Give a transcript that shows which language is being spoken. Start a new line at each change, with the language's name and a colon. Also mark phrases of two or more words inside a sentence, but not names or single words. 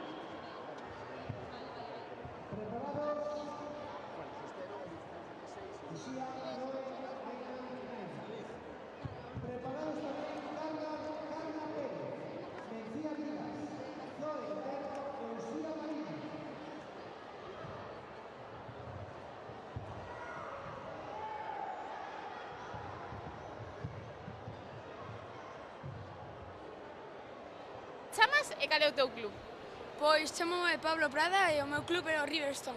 Spanish: Preparados. Lucía, Noé, Aylan y Naina. Preparados también Carla Pérez, Mencía Vilas, Zoe Interno y Lucía Marino.
Galician: Chamas e cal é o teu club? Pois chamome Pablo Prada e o meu club é o Riverstone.